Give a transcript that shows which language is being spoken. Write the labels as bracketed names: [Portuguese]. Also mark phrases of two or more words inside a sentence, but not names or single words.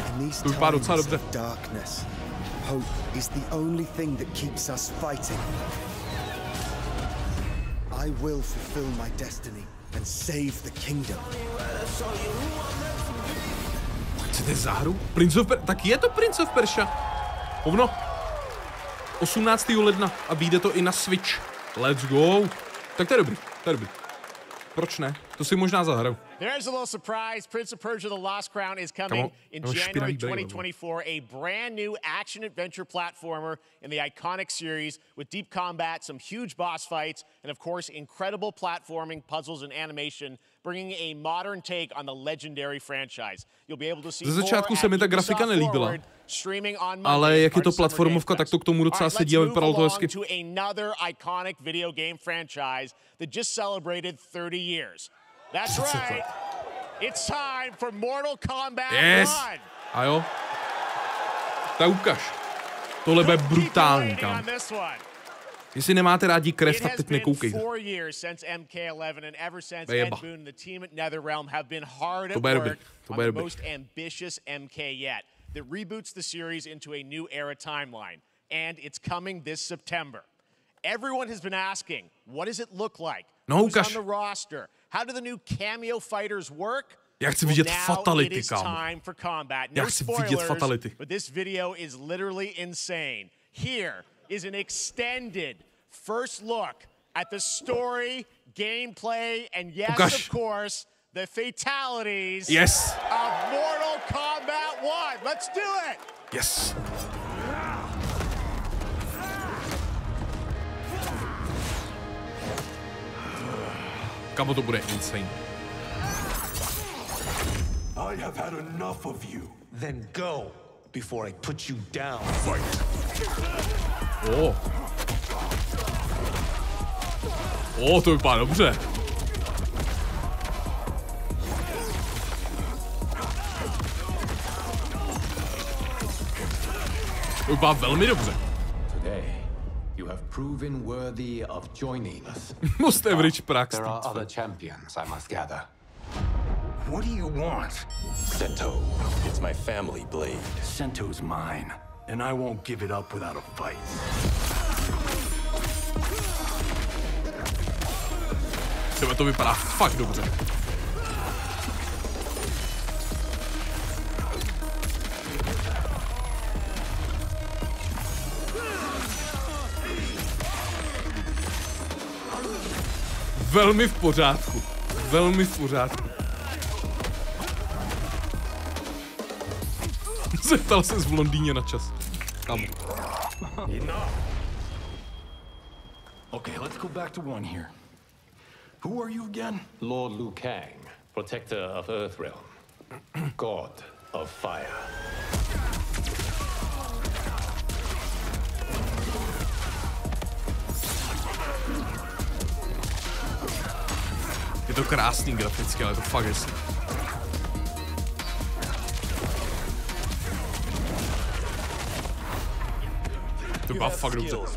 [Czech] To vypadá docela dobře. Chcete za hru? Prince of Persia? Tak je to Prince of Persia. Hovno. 18. ledna a vyjde to i na Switch. [English] Let's go. [Czech] Tak to je dobrý, to je dobrý. Proč ne? To si možná zahraju. [English] There's a little surprise. Prince of Persia: The Lost Crown is coming in January 2024. A brand new action-adventure platformer in the iconic series with deep combat, some huge boss fights, and of course, incredible platforming, puzzles, and animation, bringing a modern take on the legendary franchise. You'll be able to see [Czech] Ze začátku se mi ta grafika nelíbila, ale jak je to platformovka, tak to k tomu docela sedí a vypadalo to hezky. [English] To another iconic video game franchise that just celebrated 30 years. That's right. It's time for Mortal Kombat 1. [Czech] A jo. Tak ukaž. Tohle bude brutální, kam. Jestli nemáte rádi krev, tak teď nekoukejte. Bejeba. To bude dobrý. To bude dobrý. [English] That reboots the series into a new era timeline, and it's coming this September. Everyone has been asking, what does it look like? Who's on the roster? How do the new cameo fighters work? [Czech] Já chci vidět fatality, kámo. Já chci vidět fatality. [English] But this video is literally insane. Here is an extended first look at the story, gameplay, and yes, of course, the fatalities of Mortal Kombat 1. Let's do it! [Czech] Yes. Kamo, to bude insane. [English] I have had enough of you. Then go before I put you down. Fight. To vypadá dobře. To vypadá velmi dobře. You have proven worthy of joining us. Most average prax. There are other champions, I must gather. What do you want? Sento. It's my family blade. Sento's mine, and I won't give it up without a fight. [Czech] To vypadá fakt dobře. Velmi v pořádku. Velmi v pořádku. Zeptal ses v Londýně na čas. Kam? [English] Okay, let's go back to one here. Who are you again? Lord Liu Kang, protector of Earthrealm, god of fire. [Czech] Je to krásný graficky, ale to fakt hezký. To vypadá fakt dobře.